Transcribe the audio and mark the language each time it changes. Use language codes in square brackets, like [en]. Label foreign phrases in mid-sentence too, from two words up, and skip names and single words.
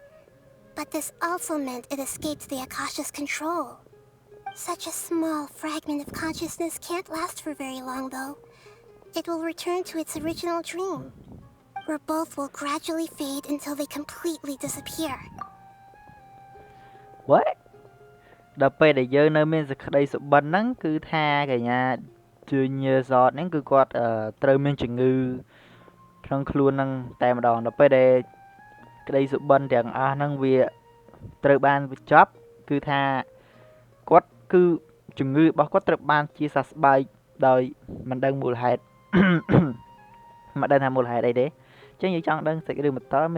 [en] But this also meant it escaped the Akasha's control. Such a small fragment of consciousness can't last for very long, though. It will return to its original dream, where both will gradually fade until they completely disappear. What? [km] ដល់ពេលដែលយើងនៅមានសេចក្តីសុបិនហ្នឹងគឺថាកញ្ញាDunyarzadហ្នឹងគឺគាត់ត្រូវមានជំងឺក្នុងខ្លួនហ្នឹងតែម្ដងដល់ពេលដែលក្តីសុបិនទាំងអស់ហ្នឹងវាត្រូវបាន បញ្ចប់គឺថាគាត់គឺជំងឺរបស់គាត់ត្រូវបានជាសះស្បើយដោយមិនដឹងមូលហេតុ មិនដឹងថាមូលហេតុអីទេអញ្ចឹងយើងចង់ដឹងសេចក្តីបន្តមាន